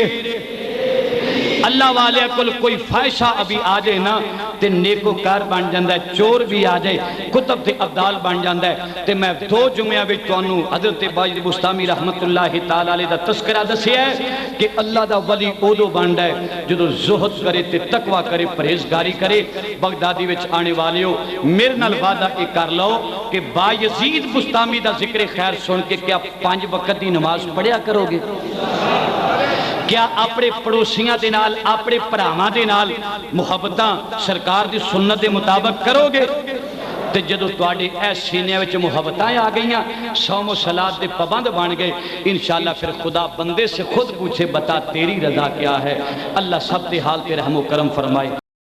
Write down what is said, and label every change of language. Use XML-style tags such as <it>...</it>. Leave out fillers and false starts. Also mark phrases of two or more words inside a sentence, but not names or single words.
<pa>اللہ والے کل کوئی فائشہ ابھی آ جائے نا تے نیکوکار بن جاندہ ہے, چور بھی آ جائے, کتب تے عبدال بن جاندہ ہے. تے میں دو جمعہ بھی توانو حضرت باجد بستامی</pa> <ar>رحمت اللہ تعالیٰ علیہ</ar> <pa>دا تذکرہ دسی ہے کہ اللہ دا ولی اودو بنڈا ہے جدو زہد کرے تے تقوی کرے, پرہیزگاری کرے. بغدادی وچ آنے والے ہو میرے نال وعدہ ایک کر لو کہ با یزید بستامی دا ذکر خیر سن کے کیا 5 وقت دی نماز پڑھیا کرو گے؟ کیا اپنے پڑوسیاں دے نال, اپنے پراواں دے نال محبتاں سرکار دی سنت دے مطابق کرو گے؟ تے جدو تواڈے اے سینے وچ محبتاں آ گئیاں, صوم و صلات دے پابند بن گئے, انشاءاللہ پھر خدا بندے سے خود پوچھے</pa> <ur>بتا تیری رضا کیا ہے.</ur> <pa>اللہ سب دے حال تے رحم و کرم فرمائے.</pa>